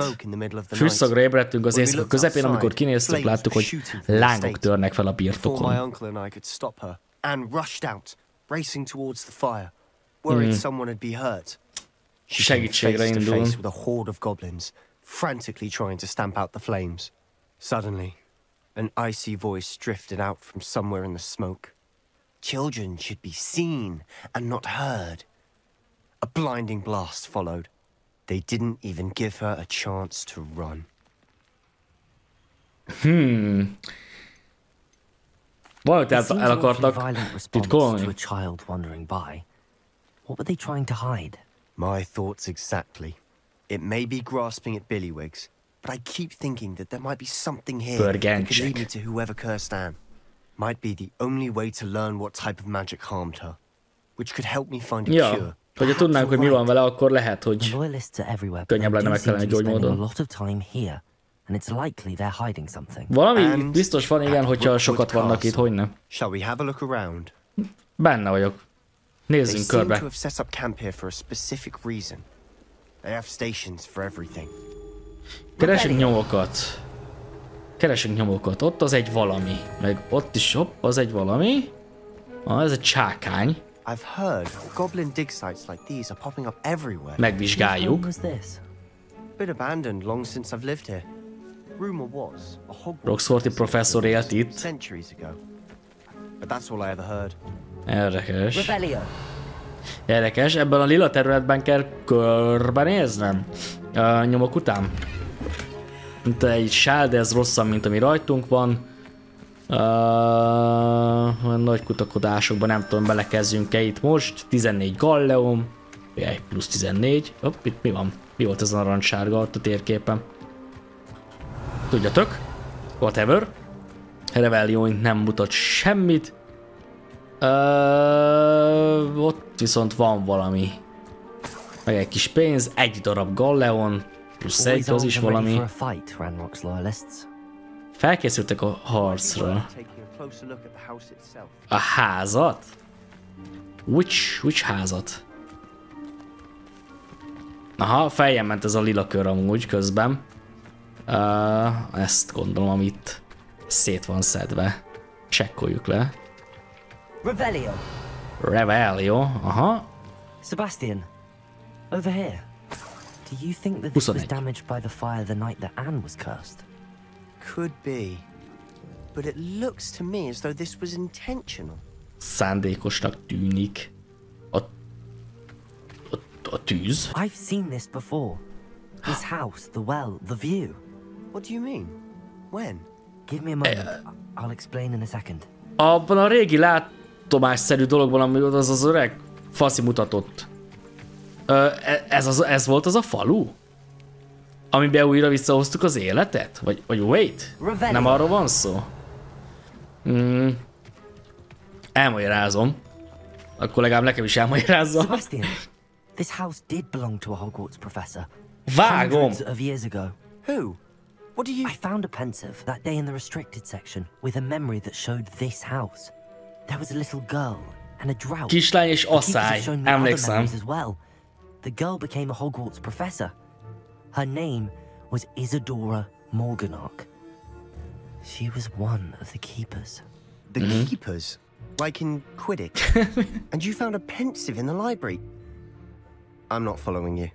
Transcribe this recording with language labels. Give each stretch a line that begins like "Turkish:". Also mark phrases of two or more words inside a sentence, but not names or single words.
Hungarian: Fűszagra ébredtünk az éjszaka közepén, amikor kinéztük, láttuk, hogy lángok törnek fel a birtokon. Segítségre indul.
English: Suddenly, an icy voice drifted out from somewhere in the smoke. Children should be seen and not heard. A blinding blast followed. They didn't even give her a chance to run.
Hungarian: Valamit el akartak titkolni.
English: To a child wandering by. What were they trying to hide? My thoughts exactly. It may be grasping at billywhigs, but I keep thinking that there might be something here that could lead me to whoever cursed Anne. Might be the only way to learn what type of magic harmed her, which could help me find a cure.
Hungarian: Hogyha tudnánk, hogy mi van vele, akkor lehet, hogy könnyebb lenne megtalálni gyógymódon. Valami biztos van, igen, hogyha sokat vannak itt, hogy nem. Benne vagyok. Nézzünk körbe. Keresünk nyomokat. Keresünk nyomokat. Ott az egy valami. Meg ott is, hopp, az egy valami. Ez egy csákány.
English: I've heard goblin dig sites like these are popping up everywhere.
Hungarian: Megvizsgáljuk.
English: Been abandoned long since I've lived here. Rumor was a
Hungarian: Hogwarts professzor élt itt.
English: Centuries ago. But that's all I ever heard.
Hungarian: Érdekes. Érdekes, ebben a lila területben kell körbenéznem. Nyomok után. Mint egy sál, de ez rosszabb, mint ami rajtunk van. Nagy kutakodásokban nem tudom, belekezzünk-e itt most. 14 galleom. Jaj, plusz 14. Hopp, itt mi van? Mi volt ez a narancssárga ott a térképen? Tudjatok. Whatever. Rebellion nem mutat semmit. Ott viszont van valami. Meg egy kis pénz, egy darab galleon. Plusz egy, az is valami. Felkészültek a harcra. A házat? Which házat? Aha, feljön ment ez a lila kör amúgy közben. Ezt gondolom, amit szét van szedve. Csekkoljuk le. Revelio, aha.
English: Sebastian, over here. Do you think that this was damaged by the fire the night that Anne was cursed? Could be, but it looks to me as though this was intentional.
Hungarian: Szándékosnak tűnik. A tűz.
English: I've seen this before. This house, the well, the view. What do you mean? When? Give me a moment. I'll explain in a second.
Hungarian: Abban a régi látomásszerű dologban, ami az öreg faszi mutatott. Ez volt az a falu? Amiben újra visszahoztuk az életet? Vagy wait? Nem arról van szó? Elmagyarázom. Akkor legalább nekem is elmagyarázza.
English: Sebastian, this house did belong to a Hogwarts professor.
Hungarian: Vágom!
English: Hundreds of years ago. Who? What do you... I found a pensive that day in the restricted section with a memory that showed this house. There was a little girl and a drought.
Hungarian: Kislány és asszály. Emlékszem.
English: The girl became a Hogwarts professor. Her name was Isadora Morganach. She was one of the keepers. The keepers? Like in Quidditch? And you found a pensive in the library? I'm not following you.